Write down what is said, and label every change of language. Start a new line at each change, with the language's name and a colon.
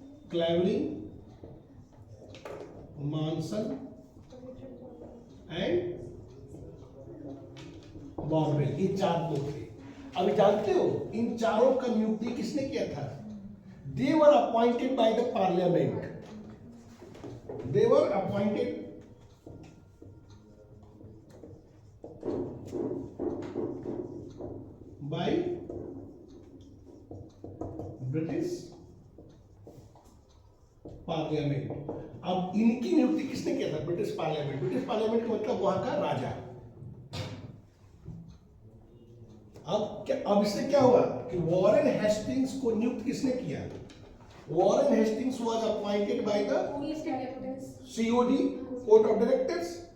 Hindi: क्लैवरिंग, मानसन and बॉर्वेल, ये 4 लोग थे। अभी जानते हो इन चारों का नियुक्ति किसने किया था?
English: They were appointed by the parliament. They were appointed by British parliament.
Hindi: अब इनकी नियुक्ति किसने किया था? British parliament. ब्रिटिश पार्लियामेंट का मतलब वहां का राजा। अब इससे क्या हुआ कि वॉरेन हेस्टिंग्स को नियुक्त किसने किया?
English: Warren Hastings was appointed by the COD, court of directors.